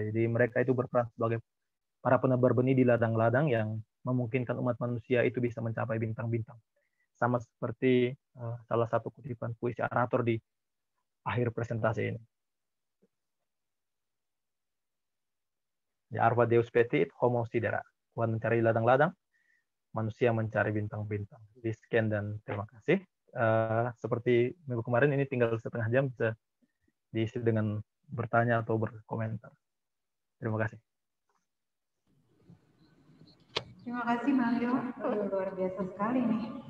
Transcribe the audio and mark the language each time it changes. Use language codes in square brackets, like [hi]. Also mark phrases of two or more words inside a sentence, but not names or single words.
[id] Jadi mereka itu berperan sebagai para penebar benih di ladang-ladang yang memungkinkan umat manusia itu bisa mencapai bintang-bintang. Sama seperti salah satu kutipan puisi Arator di akhir presentasi ini. Ya, [la] Arva Deus petit, homo sidera. [id] Tuhan mencari ladang-ladang, manusia mencari bintang-bintang. Jadi sekian dan terima kasih. Seperti minggu kemarin, ini tinggal setengah jam, bisa diisi dengan bertanya atau berkomentar. Terima kasih. Terima kasih Mario, luar biasa sekali nih.